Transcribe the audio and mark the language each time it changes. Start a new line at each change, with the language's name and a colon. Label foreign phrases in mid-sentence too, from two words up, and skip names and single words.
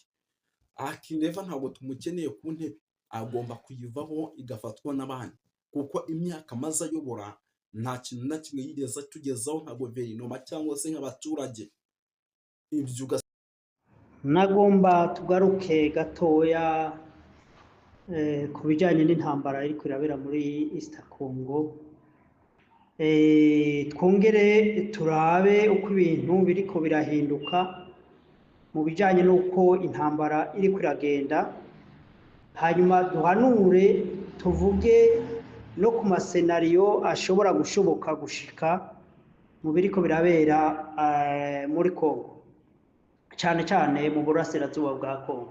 Kinyarwanda: Neva ntabwo tumukeneye ku ntebe, agomba kuyivaho igafatwa n'abandi, kuko imyaka amaze ayobora nta kintu na kimwe yigeze tugezaho nka guverinoma cyangwa se nk'abaturage. Ibyo nagomba tugaruke gatoya ku bijyanye n'intambara iri kurabera muri East Congo.
Rundi: Twongere turabe uko ibintu biriko birahinduka mu bijyanye n'uko intambara iri kuragenda, hanyuma duhanure tuvuge no ku masenariyo ashobora gushoboka gushika mu biriko birabera muri Congo, cyane cyane mu burasirazuba bwa Congo.